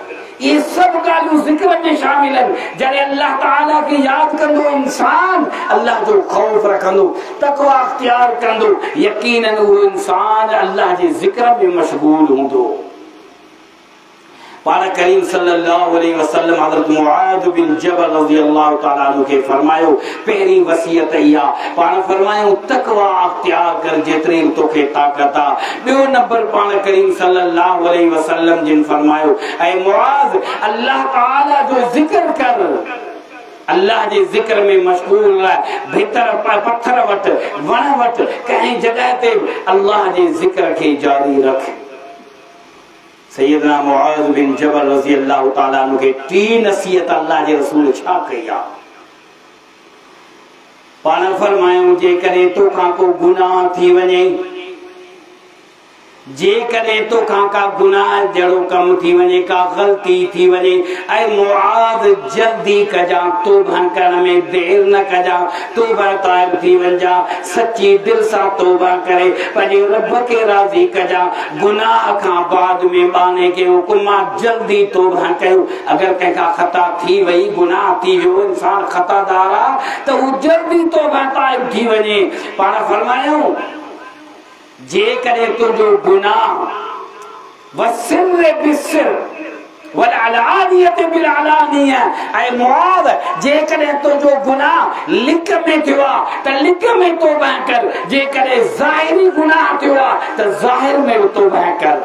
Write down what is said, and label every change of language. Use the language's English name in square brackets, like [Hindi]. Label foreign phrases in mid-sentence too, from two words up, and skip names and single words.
[Sindhi] ये सब ॻाल्हियूं ज़िक्र में शामिल आहिनि। जॾहिं अल्लाह ताला खे यादि कंदो इंसान, अल्लाह जो खौफ रखंदो, तक़वा इख्तियार कंदो, यकीनन उहो इंसान अल्लाह जे ज़िक्र में मशगूल हूंदो। पाण करीम [Arabic] صلى الله عليه وسلم [Sindhi] हज़रत मुआज़ बिन जबल [Arabic] رضي الله تعالى عنه [Sindhi] खे फरमायो पहिरीं वसियत इहा, पाण फरमायो तक़वा इख्तियार कर जेतिरी तोखे ताक़त आहे। ॿियो नंबर पाण करीम [Arabic] صلى الله عليه وسلم [Sindhi] जिन फरमायो ऐं मुआज़ अल्लाह ताला जो ज़िक्र कर, अल्लाह जे ज़िक्र में मशगूल रह, भीतर पत्थर वटि, वण वटि, कंहिं जॻह ते अल्लाह जे ज़िक्र खे जारी रख। सैयदना मुआज़ बिन जबल [Arabic] رضي الله تعالى عنه [Sindhi] खे टी नसीहत अल्लाह जे रसूल छा कई आहे? पाण फरमायूं जेकॾहिं तोखां को गुनाह थी वञे, जेकॾहिं तोखां का गुनाह जहिड़ो कमु थी वञे, का ग़लती थी वञे, ऐं मुआज़ जल्दी कजां, तौबा करण में देर न कजां, तौबा ताइब थी वञा, सची दिल सां तौबा करे पंहिंजे रब खे राज़ी कजां। गुनाह खां बाद में बाने के हुकुम जल्दी तौबा कयो। अगरि कंहिंखां ख़ता थी वई, गुनाह थी वियो, इंसान ख़तादार आहे त हू जल्दी तौबा ताइब थी वञे। पाण फरमायूं जेकॾहिं तुंहिंजो गुनाह [Arabic] والسر بالسر والعلانية بالعلانية, [Sindhi] ऐं मुआज़ जेकॾहिं तुंहिंजो गुनाह लिक में थियो आहे त लिक में तौबा कर, जेकॾहिं ज़ाहिरी गुनाह थियो आहे त ज़ाहिर में बि तौबा कर।